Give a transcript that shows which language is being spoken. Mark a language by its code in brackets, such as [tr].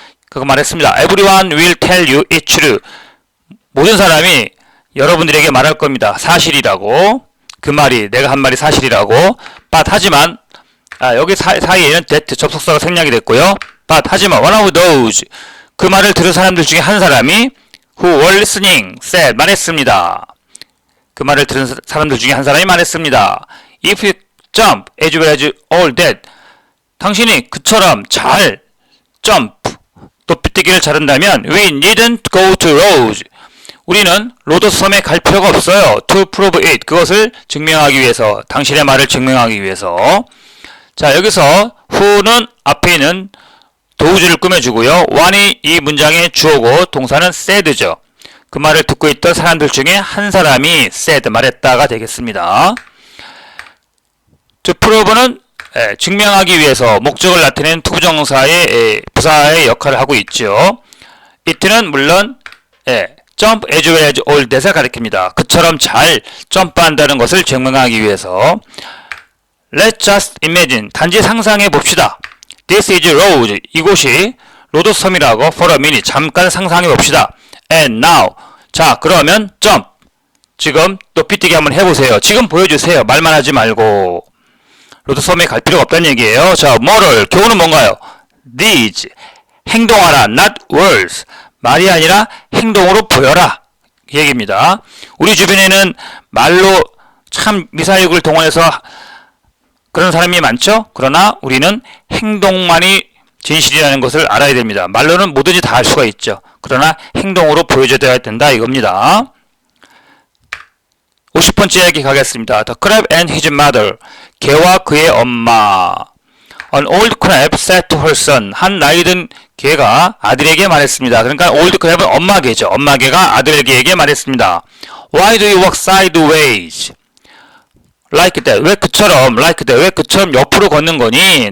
[ko] 그거 말했습니다. [en] Everyone will tell you it's true. [ko] 모든 사람이 여러분들에게 말할 겁니다. 사실이라고. 그 말이 내가 한 말이 사실이라고. But 하지만 여기 사이에는 that 접속사가 생략이 됐고요. But 하지만 [en] one of those [ko] 그 말을 들은 사람들 중에 한 사람이 [en] who were listening said [ko] 말했습니다. 그 말을 들은 사람들 중에 한 사람이 말했습니다. [en] If you jump as well as all that [ko] 당신이 그처럼 잘 [en] jump [ko] 높이뛰기를 잘한다면 [en] we needn't go to Rhodes [ko] 우리는 로도스 섬에 갈 필요가 없어요. [en] To prove it [ko] 그것을 증명하기 위해서 당신의 말을 증명하기 위해서 자 여기서 who는 앞에 있는 도우주를 꾸며주고요. one이 이 문장의 주어고 동사는 said죠. 그 말을 듣고 있던 사람들 중에 한 사람이 said 말했다가 되겠습니다. To prove는 증명하기 위해서 목적을 나타내는 투부정사의 부사의 역할을 하고 있죠. it는 물론 [en] jump as well as all that [ko] 을 가리킵니다. 그처럼 잘 점프한다는 것을 증명하기 위해서 [en] Let's just imagine [ko] 단지 상상해 봅시다. [en] This is Rhodes [ko] 이곳이 로도스 섬이라고 [en] for a minute [ko] 잠깐 상상해 봅시다. [en] And now [ko] 자 그러면 jump 지금 높이뛰기 한번 해보세요. 지금 보여주세요. 말만 하지 말고 로도스 섬에 갈 필요가 없다는 얘기예요. 자 뭐를 교훈은 뭔가요? These 행동하라 [en] not words [ko] 말이 아니라 행동으로 보여라 이 얘기입니다. 우리 주변에는 말로 참 미사역을 동원해서 그런 사람이 많죠? 그러나 우리는 행동만이 진실이라는 것을 알아야 됩니다. 말로는 뭐든지 다 할 수가 있죠. 그러나 행동으로 보여줘야 된다 이겁니다. 50번째 이야기 가겠습니다. [en] The crab and his mother. [ko] 개와 그의 엄마. [en] An old crab said to her son. [ko] 한 나이든 개가 아들에게 말했습니다. 그러니까 old crab은 엄마 개죠. 엄마 개가 아들에게 말했습니다. [en] Why do you walk sideways? Like that. [ko] 왜 그처럼? [en] Like that. [ko] 왜 그처럼 옆으로 걷는 거니?